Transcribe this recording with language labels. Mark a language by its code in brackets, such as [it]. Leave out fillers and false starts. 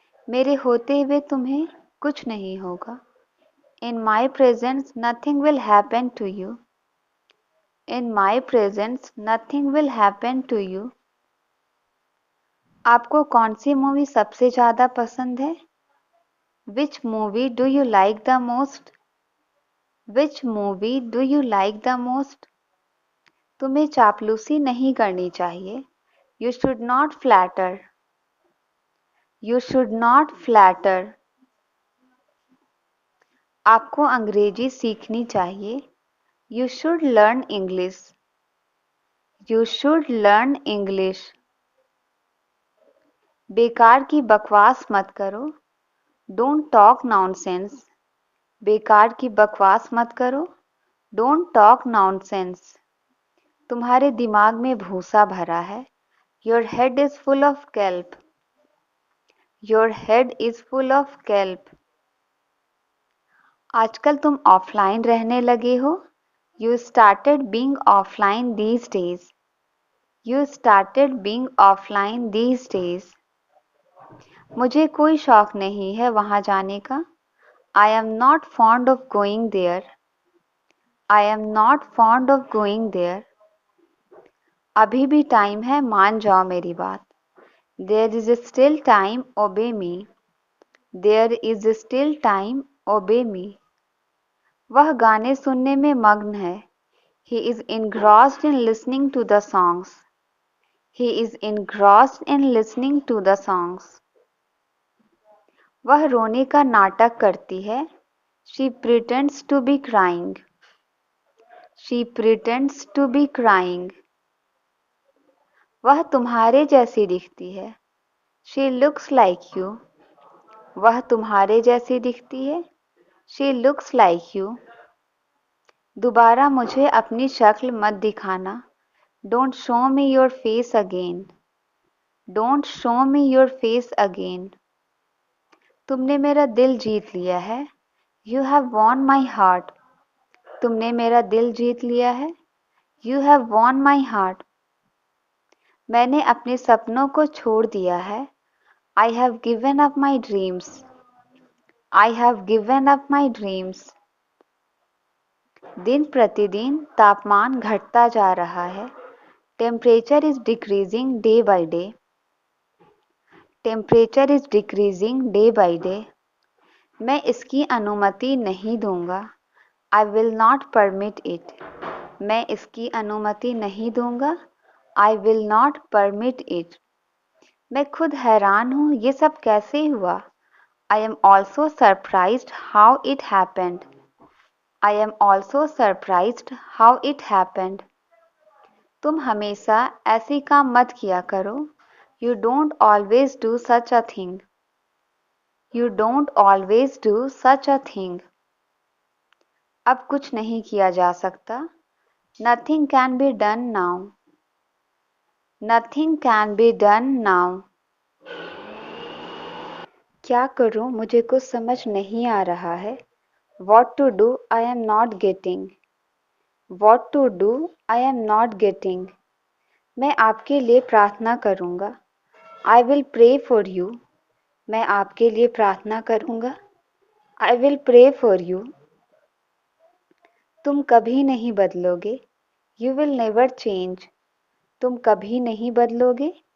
[hi] मेरे होते हुए तुम्हें कुछ नहीं होगा। [en] In my presence nothing will happen to you. In my presence nothing will happen to you. [hi] आपको कौन सी मूवी सबसे ज़्यादा पसंद है? [en] Which movie do you like the most? Which movie do you like the most? [hi] तुम्हें चापलूसी नहीं करनी चाहिए। [en] You should not flatter. You should not flatter. [hi] आपको अंग्रेजी सीखनी चाहिए। [en] You should learn English. You should learn English. [hi] बेकार की बकवास मत करो। [en] Don't talk nonsense. [hi] बेकार की बकवास मत करो। [en] Don't talk nonsense. [hi] तुम्हारे दिमाग में भूसा भरा है। [en] Your head is full of kelp. Your head is full of kelp. [hi] आजकल तुम ऑफलाइन रहने लगे हो। [en] You started being offline these days. You started being offline these days. [hi] मुझे कोई शौक नहीं है वहां जाने का। [en] I am not fond of going there. I am not fond of going there. [hi] अभी भी टाइम है, मान जाओ मेरी बात। [en] There is still time, obey me. There is still time, obey me. [hi] वह गाने सुनने में मग्न है। [en] He is engrossed in listening to the songs. He is engrossed in listening to the songs. [hi] वह रोने का नाटक करती है। [en] She pretends to be crying. She pretends to be crying. [hi] वह तुम्हारे जैसी दिखती है। [en] She looks like you. [hi] वह तुम्हारे जैसी दिखती है। [en] She looks like you. [hi] दोबारा मुझे अपनी शक्ल मत दिखाना। [en] Don't show me your face again. Don't show me your face again. [hi] तुमने मेरा दिल जीत लिया है। [en] You have won my heart. [hi] तुमने मेरा दिल जीत लिया है। [en] You have won my heart. [hi] मैंने अपने सपनों को छोड़ दिया है। [en] I have given up my dreams. I have given up my dreams. [hi] दिन प्रतिदिन तापमान घटता जा रहा है। [en] Temperature is decreasing day by day. Temperature is decreasing day by day. [hi] मैं इसकी अनुमति नहीं दूंगा। [en] I will not permit it. [hi] मैं इसकी अनुमति नहीं दूंगा। [en] I will not permit it. [hi] मैं खुद हैरान हूँ ये सब कैसे हुआ। [en] I am also surprised how it happened. I am also surprised how it happened. [hi] तुम हमेशा ऐसी काम मत किया करो। [en] You don't always do such a thing. You don't always do such a thing. [hi] अब कुछ नहीं किया जा सकता। [en] Nothing can be done now. Nothing can be done now. [hi] क्या करूं मुझे कुछ समझ नहीं आ रहा है। [en] What to do I am not getting. What to do I am not getting. [hi] मैं आपके लिए प्रार्थना करूंगा। [en] I will pray for you. [hi] मैं आपके लिए प्रार्थना करूंगा। [en] I will pray for you. [hi] तुम कभी नहीं बदलोगे। [en] You will never change. [hi] तुम कभी नहीं बदलोगे।